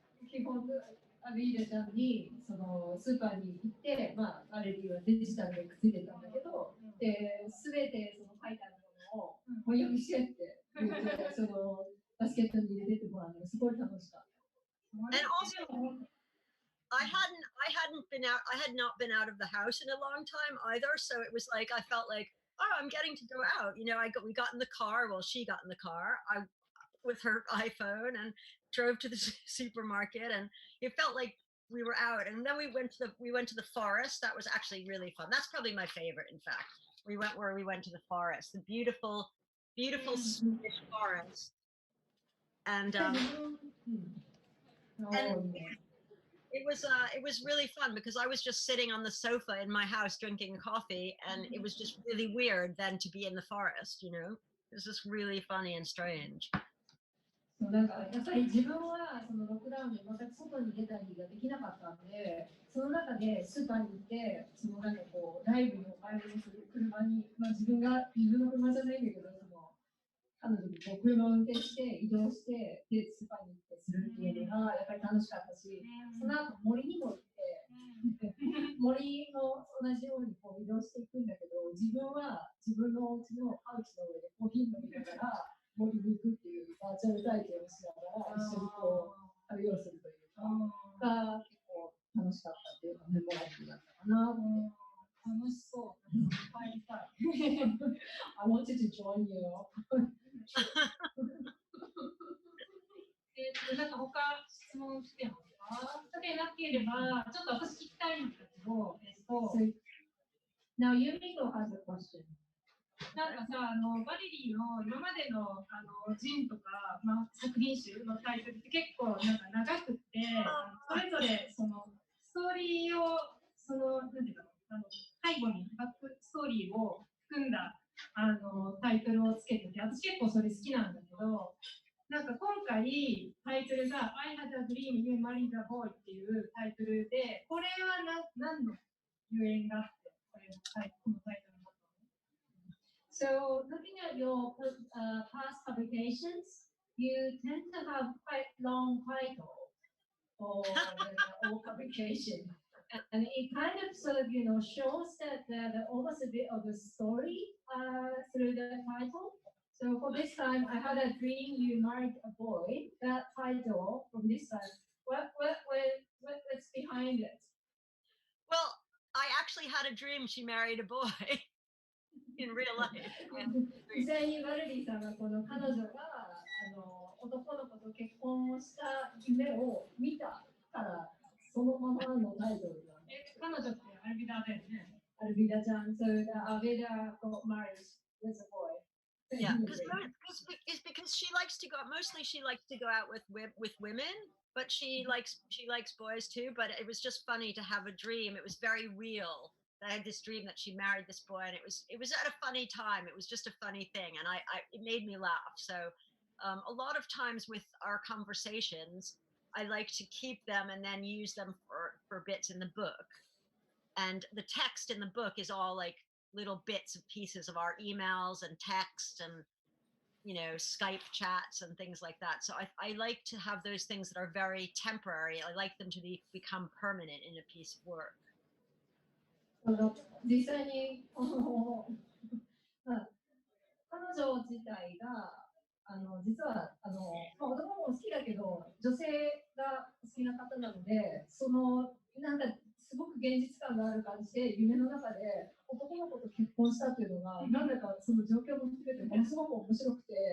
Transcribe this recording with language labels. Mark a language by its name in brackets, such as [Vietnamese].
[Japanese] 基本アビーダちゃんにそのスーパーに行って、まあ、バレリーはデジタルでくっついてたんだけど、で全てその書いてあるものを翻訳してって言ってそのバスケットに入れてってもらうのがすごい楽しかった。 [English] And also, I had not been out of the house in a long time either. So it was like, I felt like, oh, I'm getting to go out. You know, we got in the car. Well, she got in the car with her iPhone and drove to the supermarket, and it felt like we were out. And then we went to the forest. That was actually really fun. That's probably my favorite, in fact. We went to the forest, the beautiful Swedish forest. And it was really fun because I was just sitting on the sofa in my house drinking coffee, and it was just really weird then to be in the forest, you know. It was just really funny and strange. [Japanese] なんかやっぱり自分はそのロックダウンで全く外に出たりができなかったんで、その中でスーパーに行って、そのなんかこうライブにお買い物する車に、まあ、自分の車じゃないんだけど、その彼女にこう車を運転して移動してでスーパーに行ってするっていうのがやっぱり楽しかったし、その後森にも行って、森の同じようにこう移動していくんだけど、自分は自分のお家のハウスの上でコーヒー飲みながら森に行くっていうバーチャル体験をしながら一緒にこう旅をするというかが結構楽しかったっていうかメモラブルだったかなって。楽しそう。入りたい。 [English] I wanted to join you. [Japanese] なんか他質問してますか？でなければ、ちょっと私聞きたいんだけど、 [English] Now Yumiko has a question. [Japanese] なんかさ、バレリーの今までのジンとか、まあ、作品集のタイトルって結構なんか長くって、それぞれそのストーリーをなんていうか背後にバックストーリーを含んだタイトルをつけてて、私結構それ好きなんだけど、なんか今回タイトルが [English] I had a dream you married a boy [Japanese] っていうタイトルで、これは何のゆえんがあって、このタイトルになったの？ [English] So looking at your past publications, you tend to have quite long titles for all publications. And it kind of sort of, shows that the almost a bit of a story through the title. So for this time, I had a dream you married a boy. That title from this time, what's behind it? Well, I actually had a dream she married a boy in real life. [Japanese] 実際にバレリーさんがこの彼女が男の子と結婚をした夢を見たからそのままのタイトルなんです。彼女ってアルビダだよね。 [English] アルビダちゃん、so Alvida got married with a boy. Yeah, it's because she likes to go out. Mostly, she likes to go out with women, but she likes boys too. But it was just funny to have a dream. It was very real. I had this dream that she married this boy, and it was at a funny time. It was just a funny thing, and it made me laugh. So a lot of times with our conversations, I like to keep them and then use them for bits in the book. And the text in the book is all like little bits of pieces of our emails and text and Skype chats and things like that. So I like to have those things that are very temporary. I like them to become permanent in a piece of work. [Japanese] 実際に彼女自体が実は男も好きだけど女性が好きな方なのでなんかすごく現実感がある感じで夢の中で男の子と結婚したっていうのがなんだかその状況も含めてものすごく面白くて